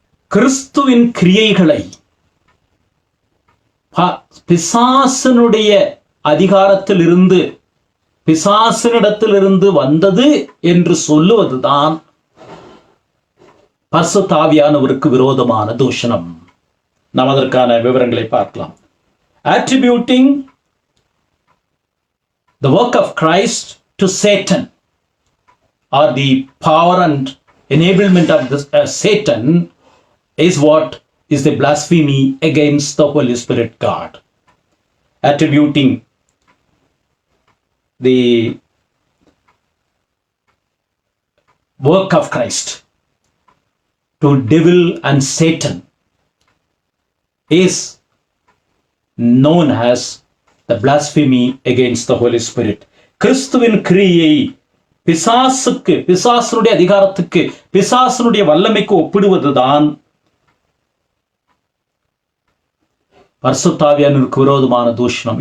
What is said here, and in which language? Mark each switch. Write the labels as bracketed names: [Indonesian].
[Tamil] கிறிஸ்துவின் கிரியைகளை பிசாசனுடைய அதிகாரத்திலிருந்து, பிசாசனிடத்திலிருந்து வந்தது என்று சொல்லுவதுதான் பரிசுத்த ஆவியானவருக்கு விரோதமான தூஷணம். நாம் அதற்கான விவரங்களை பார்க்கலாம். [English] Attributing the work of Christ to Satan, or the power and enablement of this, Satan, is what is the blasphemy against the Holy Spirit God. Attributing the work of Christ to devil and Satan is known as the blasphemy against the Holy Spirit. [Tamil] கிறிஸ்துவின் கிரியை பிசாசுக்கு, பிசாசனுடைய அதிகாரத்துக்கு, பிசாசனுடைய வல்லமைக்கு ஒப்பிடுவதுதான் பரிசுத்த ஆவியானவருக்கு விரோதமான தூஷணம்.